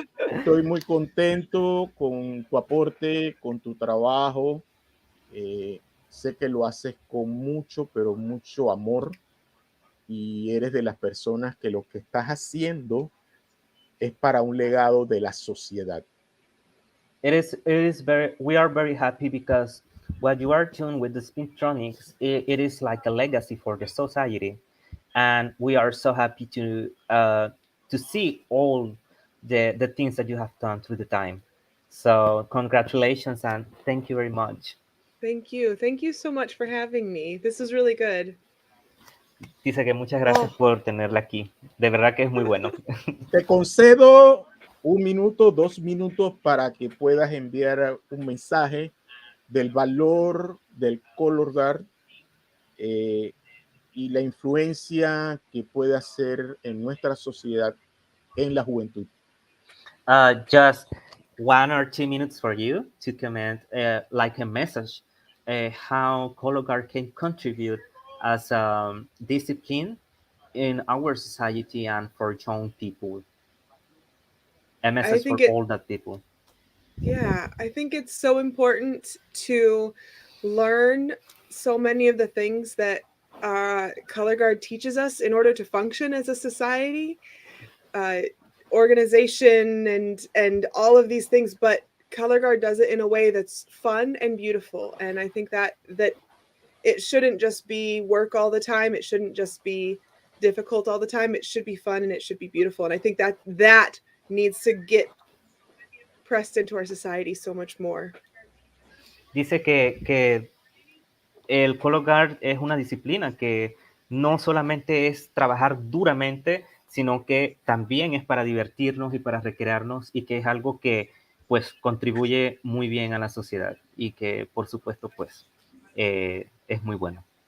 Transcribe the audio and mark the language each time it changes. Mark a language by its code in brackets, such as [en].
[es] Estoy muy contento con tu aporte, con tu trabajo. Sé que lo haces con mucho, pero mucho amor. Y eres de las personas que lo que estás haciendo es para un legado de la sociedad. [en] We are very happy because what you are doing with the Spintronics, it is like a legacy for the society. And we are so happy to see all the things that you have done through the time. So congratulations and thank you very much. Thank you. Thank you so much for having me. This is really good. [es] Dice que muchas gracias por tenerla aquí. De verdad que es muy bueno. Te concedo 1 minuto, 2 minutos para que puedas enviar un mensaje del valor del color guard y la influencia que puede hacer en nuestra sociedad en la juventud. [en] Just 1 or 2 minutes for you to comment like a message how color guard can contribute as a discipline in our society and for young people. A message for older people. Yeah, I think it's so important to learn so many of the things that color guard teaches us in order to function as a society, organization, and all of these things. But color guard does it in a way that's fun and beautiful, and I think that it shouldn't just be work all the time. It shouldn't just be difficult all the time. It should be fun and it should be beautiful. And I think that needs to get pressed into our society so much more. [es] Dice que el color guard es una disciplina que no solamente es trabajar duramente, sino que también es para divertirnos y para recrearnos, y que es algo que pues contribuye muy bien a la sociedad y que por supuesto pues es muy bueno.